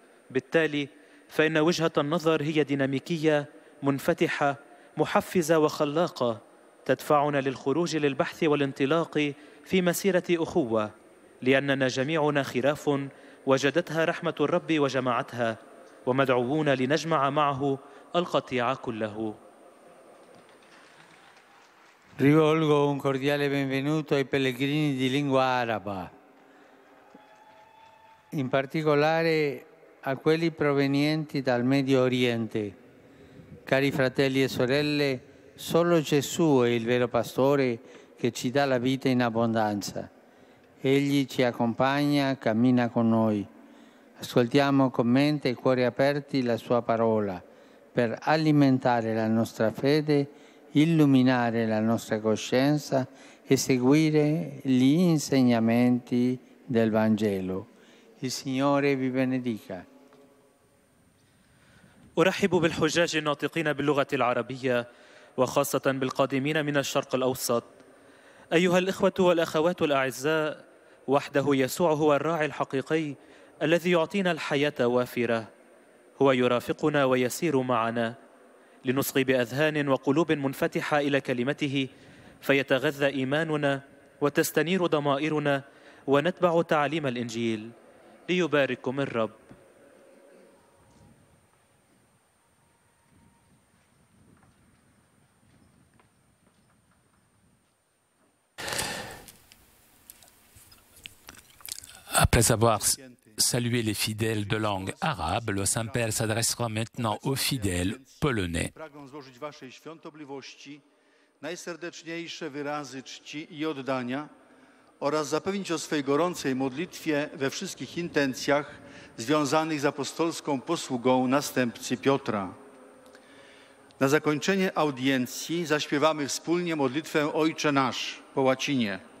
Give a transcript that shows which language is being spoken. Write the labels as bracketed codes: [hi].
[ar] بالتالي فإن وجهة النظر هي ديناميكية منفتحة محفزة وخلاقة تدفعنا للخروج للبحث والانطلاق في مسيرة أخوة، لأننا جميعنا خراف وجدتها رحمة الرب وجمعتها، ومدعوون لنجمع معه القطيع كله. [it] Rivolgo un cordiale benvenuto ai pellegrini di lingua araba, in particolare a quelli provenienti dal Medio Oriente. Cari fratelli e sorelle, solo Gesù è il vero pastore che ci dà la vita in abbondanza. Egli ci accompagna, cammina con noi. Ascoltiamo con mente e cuori aperti la sua parola per alimentare la nostra fede, illuminare la nostra coscienza e seguire gli insegnamenti del Vangelo. Il Signore vi benedica. [ar] أرحب بالحجاج الناطقين باللغة العربية وخاصة بالقادمين من الشرق الأوسط. أيها الإخوة والأخوات الأعزاء، وحده يسوع هو الراعي الحقيقي الذي يعطينا الحياة وافرة. هو يرافقنا ويسير معنا لنصغي بأذهان وقلوب منفتحة إلى كلمته، فيتغذى إيماننا وتستنير ضمائرنا ونتبع تعاليم الإنجيل. ليبارككم الرب. [fr] Après avoir salué les fidèles de langue arabe, le Saint-Père s'adressera maintenant aux fidèles polonais. [pl] Pragnę złożyć waszej świątobliwości najserdeczniejsze wyrazy czci i oddania oraz zapewnić o swej gorącej modlitwie we wszystkich intencjach związanych z apostolską posługą następcy Piotra. Na zakończenie audiencji zaśpiewamy wspólnie modlitwę Ojcze Nasz po łacinie.